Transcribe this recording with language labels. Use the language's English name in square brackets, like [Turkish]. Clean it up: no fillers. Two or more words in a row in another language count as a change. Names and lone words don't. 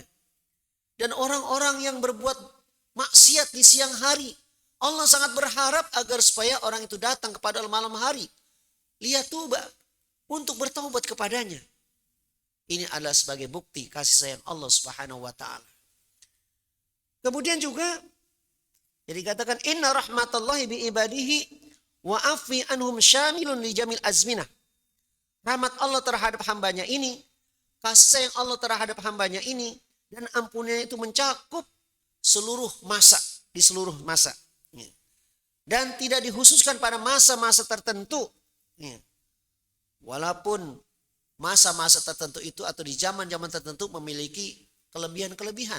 [Indonesian] Dan orang-orang yang berbuat maksiat di siang hari, Allah sangat berharap agar supaya orang itu datang kepada malam hari. Liyatuba, untuk bertaubat kepadanya. Ini adalah sebagai bukti kasih sayang Allah [Arabic] سبحانه وتعالى. [Indonesian] Kemudian juga jadi katakan [Arabic] إن رحمة الله بعباده و عفوه عنهم شامل لجميع الأزمنة. [Indonesian] Rahmat Allah terhadap hambanya ini, kasih sayang Allah terhadap hambanya ini, dan ampunnya itu mencakup seluruh masa, di seluruh masa. Dan tidak dikhususkan pada masa-masa tertentu. Walaupun masa-masa tertentu itu atau di zaman-zaman tertentu memiliki kelebihan-kelebihan.